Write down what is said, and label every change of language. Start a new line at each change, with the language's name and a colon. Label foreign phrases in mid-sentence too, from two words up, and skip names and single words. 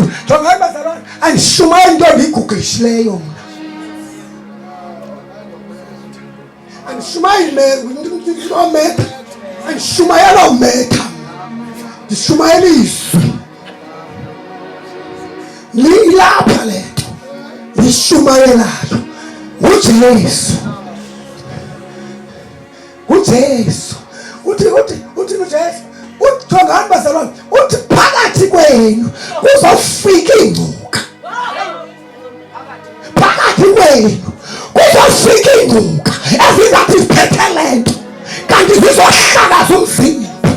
Xhosa: Thongani bazalwane, andishumayeli into endiyigugishileyo mna. Andishumayeli ometa, andishumayela ometa, ndishumayela izwi. Lilapha le nto ndishumayelayo nguJesu. nguJesu. Uthi uJesu, thongani bazalwane, uthi phakathi kwenu kuzofika ingcuka. Phakathi kwenu kuzofika ingcuka ezingathi ziphethe le nto kanti zizohlakaza umzimba.